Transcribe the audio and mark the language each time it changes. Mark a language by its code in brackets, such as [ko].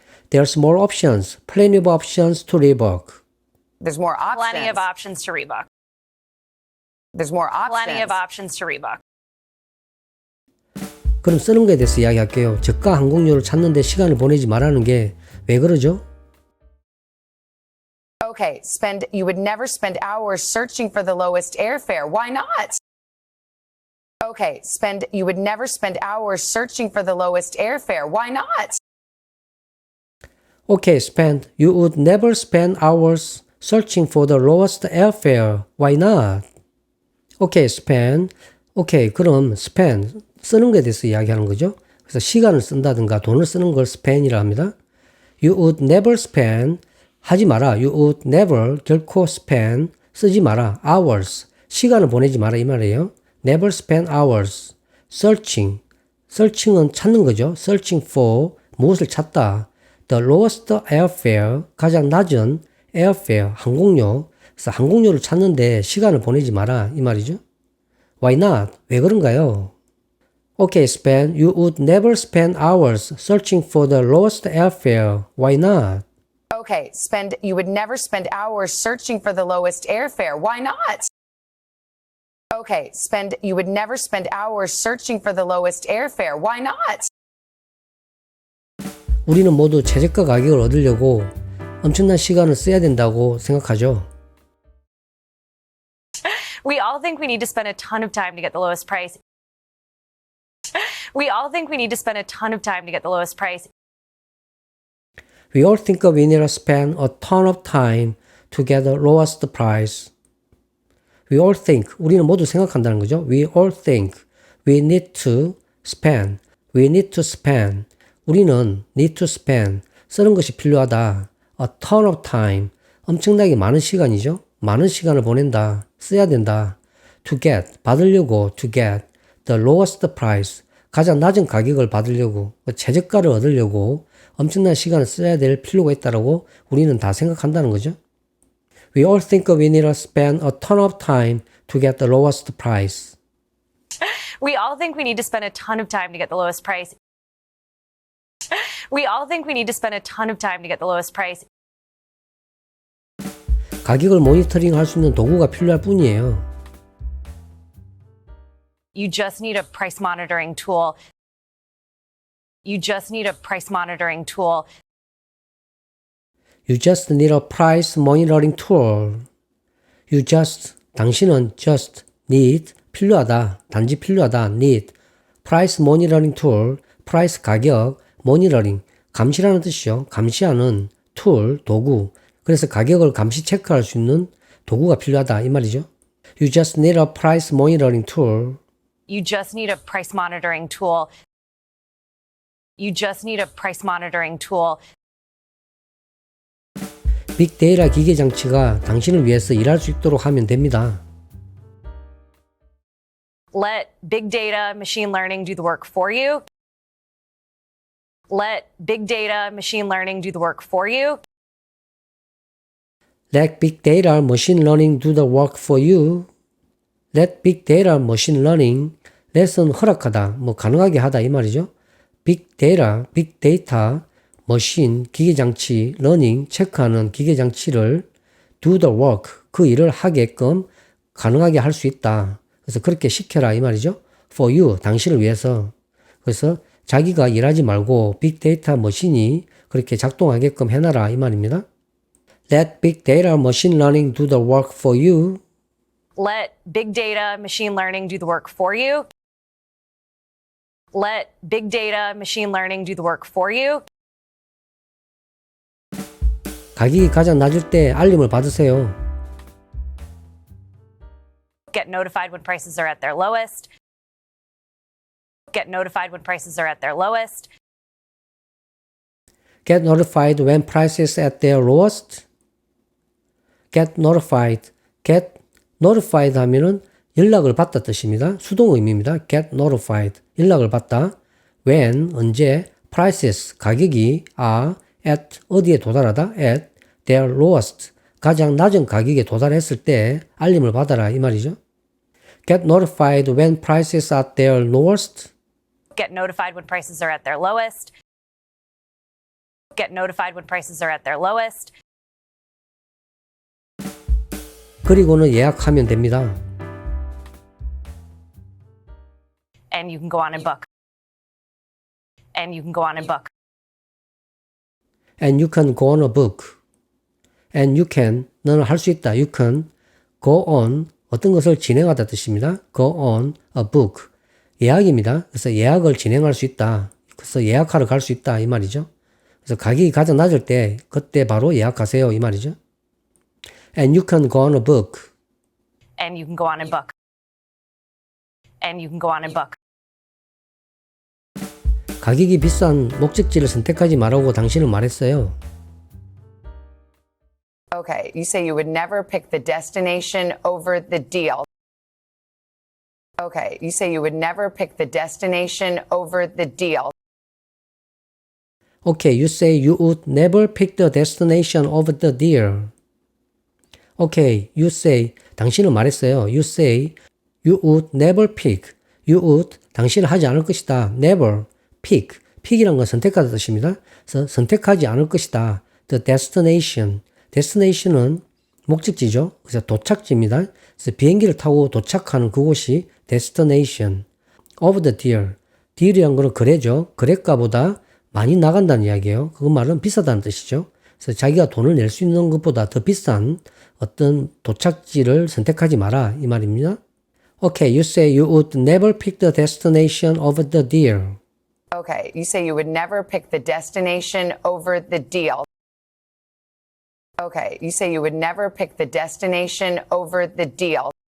[en] There's more options. Plenty of options to rebook. There's more Plenty of options. options to rebook. There's more Plenty of options. options to rebook. [ko] 그럼 쓰는 거에 대해서 이야기할게요. 저가 항공료를 찾는데 시간을 보내지 말라는 게 왜 그러죠? [en] Okay, you would never spend hours searching for the lowest airfare. Why not? Okay, you would never spend hours searching for the lowest airfare. Why not? Okay, you would never spend hours searching for the lowest airfare. Why not? Okay, okay, [ko] 그럼 쓰는 거에 대해서 이야기하는 거죠. 그래서 시간을 쓴다든가 돈을 쓰는 걸 spend이라 합니다. [en] You would never spend [ko] 하지 마라. [en] You would never [ko] 결코 [en] spend [ko] 쓰지 마라. hours 시간을 보내지 마라 이 말이에요. [en] Never spend hours searching은 [ko] 찾는 거죠. [en] searching for [ko] 무엇을 찾다. [en] The lowest airfare [ko] 가장 낮은 [en] airfare [ko] 항공료. 그래서 항공료를 찾는데 시간을 보내지 마라 이 말이죠. [en] Why not? [ko] 왜 그런가요? [en] Okay, you would never spend hours searching for the lowest airfare. Why not? Okay, you would never spend hours searching for the lowest airfare. Why not? Okay, you would never spend hours searching for the lowest airfare. Why not? [ko] 우리는 모두 최저가 가격을 얻으려고 엄청난 시간을 써야 된다고 생각하죠. [en] We all think we need to spend a ton of time to get the lowest price. We all think we need to spend a ton of time to get the lowest price. We all think we need to spend a ton of time to get the lowest price. We all think, [ko] 우리는 모두 생각한다는 거죠. [en] We all think we need to spend. We need to spend. [ko] 우리는 [en] need to spend. [ko] 쓰는 것이 필요하다. [en] A ton of time. [ko] 엄청나게 많은 시간이죠. 많은 시간을 보낸다. 써야 된다. [en] To get. [ko] 받으려고. To get. [en] The lowest price. [ko] 가장 낮은 가격을 받으려고. 최저가를 얻으려고. 엄청난 시간을 써야 될 필요가 있다라고 우리는 다 생각한다는 거죠. [en] We all think we need to spend a ton of time to get the lowest price. We all think we need to spend a ton of time to get the lowest price. We all think we need to spend a ton of time to get the lowest price. [ko] 가격을 모니터링 할 수 있는 도구가 필요할 뿐이에요. [en] You just need a price monitoring tool. You just need a price monitoring tool. You just need a price monitoring tool. You just, [ko] 당신은 [en] just need, [ko] 필요하다, 단지 필요하다, [en] need. price monitoring tool, price [ko] 가격, [en] monitoring, [ko] 감시라는 뜻이죠. 감시하는 tool, 도구. 그래서 가격을 감시 체크할 수 있는 도구가 필요하다 이 말이죠. [en] You just need a price monitoring tool. You just need a price monitoring tool. You just need a price monitoring tool. [ko] 빅데이터 기계 장치가 당신을 위해서 일할 수 있도록 하면 됩니다. [en] Let big data, machine learning do the work for you. Let big data, machine learning do the work for you. Let big data machine learning do the work for you. Let big data machine learning. [ko] let은 허락하다, 가능하게 하다 이 말이죠. big data, [en] big data, machine, [ko] 기계장치, learning, 체크하는 기계장치를 [en] do the work, [ko] 그 일을 하게끔 가능하게 할 수 있다. 그래서 그렇게 시켜라 이 말이죠. [en] for you, [ko] 당신을 위해서. 그래서 자기가 일하지 말고 [en] big data machine [ko] 이 그렇게 작동하게끔 해놔라 이 말입니다. [en] Let big data machine learning do the work for you. Let big data, machine learning do the work for you. Let big data, machine learning do the work for you. [ko] 가격이 가장 낮을 때 알림을 받으세요. [en] Get notified when prices are at their lowest. Get notified when prices are at their lowest. Get notified when prices at their lowest. Get notified. Get notified [ko] 하면은 연락을 받다 뜻입니다. 수동 의미입니다. [en] Get notified. [ko] 연락을 받다. [en] When, [ko] 언제, [en] prices, [ko] 가격이 [en] are at, [ko] 어디에 도달하다? [en] at their lowest, [ko] 가장 낮은 가격에 도달했을 때 알림을 받아라 이 말이죠. [en] Get notified when prices are at their lowest. Get notified when prices are at their lowest. Get notified when prices are at their lowest. [ko] 그리고는 예약하면 됩니다. [en] And you can go on and book. And you can go on and book. And you can go on a book. And you can, [ko] 너는 할 수 있다. [en] You can go on, [ko] 어떤 것을 진행하다 뜻입니다. [en] Go on a book. [ko] 예약입니다. 그래서 예약을 진행할 수 있다. 그래서 예약하러 갈 수 있다. 이 말이죠. 그래서 가격이 가장 낮을 때 그때 바로 예약하세요. 이 말이죠. [en] And you can go on a book. And you can go on and book. And you can go on and book. [ko] 가격이 비싼 목적지를 선택하지 말라고 당신은 말했어요. [en] Okay, you say you would never pick the destination over the deal. Okay, you say you would never pick the destination over the deal. Okay, you say you would never pick the destination over the deal. Okay, you say, [ko] 당신은 말했어요. [en] You say you would never pick. You would, [ko] 당신은 하지 않을 것이다. [en] Never pick. [ko] pick이란 건 선택하다 뜻입니다. 그래서 선택하지 않을 것이다. [en] The destination. destination은 [ko] 목적지죠. 그래서 도착지입니다. 그래서 비행기를 타고 도착하는 그곳이 destination. [en] Of the deal. [ko] deal이란 거는 거래죠. 거래가보다 많이 나간다는 이야기예요. 그 말은 비싸다는 뜻이죠. 그래서 자기가 돈을 낼 수 있는 것보다 더 비싼 어떤 도착지를 선택하지 마라 이 말입니다. [en] Okay, you say you would never pick the destination over the deal. Okay, you say you would never pick the destination over the deal. Okay, you say you would never pick the destination over the deal.